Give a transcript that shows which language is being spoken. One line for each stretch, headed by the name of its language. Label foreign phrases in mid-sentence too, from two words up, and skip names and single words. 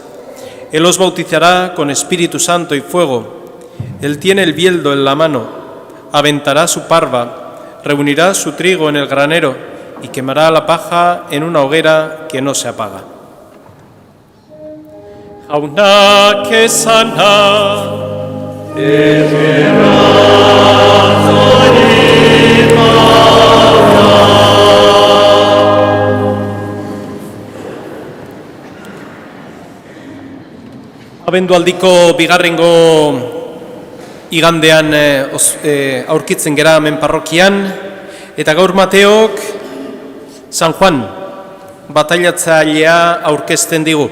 Spanish: Él os bautizará con Espíritu Santo y fuego. Él tiene el bieldo en la mano, aventará su parva, reunirá su trigo en el granero y quemará la paja en una hoguera que no se apaga».
Basque: Jauna que sana. Abendualdiko bigarrengo igandean aurkitzen gera hemen parrokian, eta gaur Mateok San Juan, batailatzailea aurkezten digu.